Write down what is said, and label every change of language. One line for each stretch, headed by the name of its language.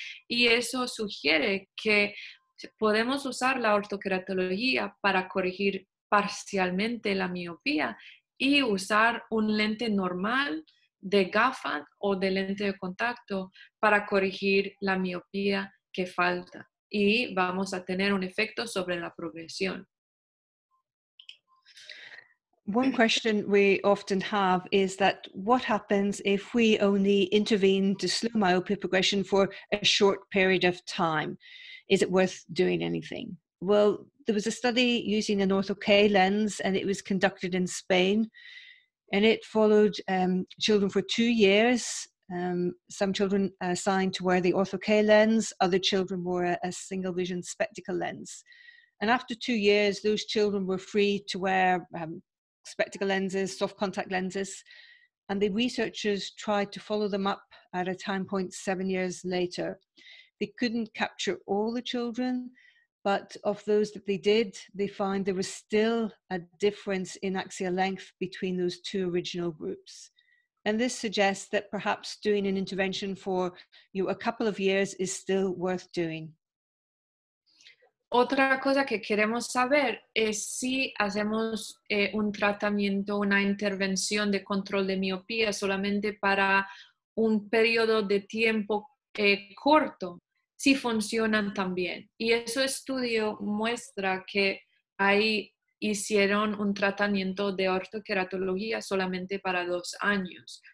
Spanish: Y eso sugiere que podemos usar la ortokeratología para corregir parcialmente la miopía y usar un lente normal de gafa o de lente de contacto para corregir la miopía que falta. Y vamos a tener un efecto sobre la progresión.
English: One question we often have is that what happens if we only intervene to slow myopia progression for a short period of time? Is it worth doing anything? Well, there was a study using an Ortho-K lens, and it was conducted in Spain, and it followed children for 2 years. Some children assigned to wear the Ortho-K lens, other children wore a single vision spectacle lens. And after 2 years, those children were free to wear spectacle lenses, soft contact lenses, and the researchers tried to follow them up at a time point 7 years later. They couldn't capture all the children, but of those that they did, they found there was still a difference in axial length between those 2 original groups. And this suggests that perhaps doing an intervention for a couple of years is still worth doing.
Spanish: Otra cosa que queremos saber es si hacemos un tratamiento, una intervención de control de miopía solamente para un periodo de tiempo corto, si funcionan también. Y ese estudio muestra que ahí hicieron un tratamiento de ortokeratología solamente para 2 años,